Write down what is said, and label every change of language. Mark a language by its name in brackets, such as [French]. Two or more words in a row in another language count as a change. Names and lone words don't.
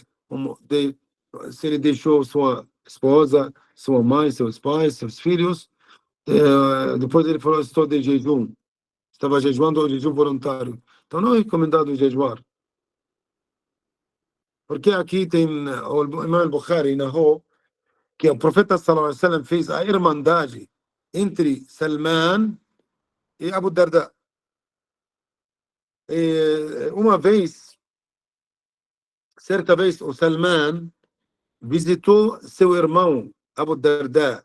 [Portuguese] Se ele deixou sua esposa, sua mãe, seus pais, seus filhos, depois ele falou, estou de jejum. Estava jejuando o jejum voluntário. Então não é recomendado jejuar. Porque aqui tem o Imam al-Bukhari narrou que o profeta [Arabic] صلى الله عليه وسلم [Portuguese] fez a irmandade entre Salman e Abu Darda. Uma vez, certa vez, o Salman visitou seu irmão Abu Darda.